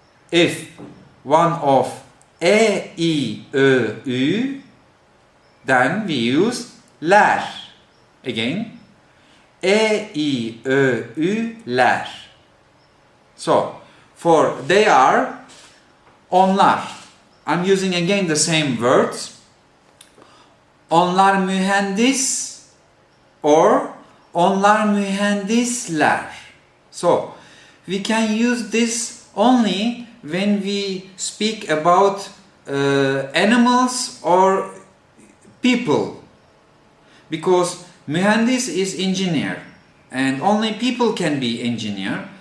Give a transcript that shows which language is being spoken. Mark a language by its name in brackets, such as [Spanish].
[English] If one of e, I, ö, ü, then we use ler. Again, e, I, ö, ü, ler. So, for they are, onlar. I'm using again the same words. [Turkish] Onlar mühendis [English] or [Turkish] onlar mühendisler. [English] So, we can use this only when we speak about animals or people. Because mühendis is engineer and only people can be engineer.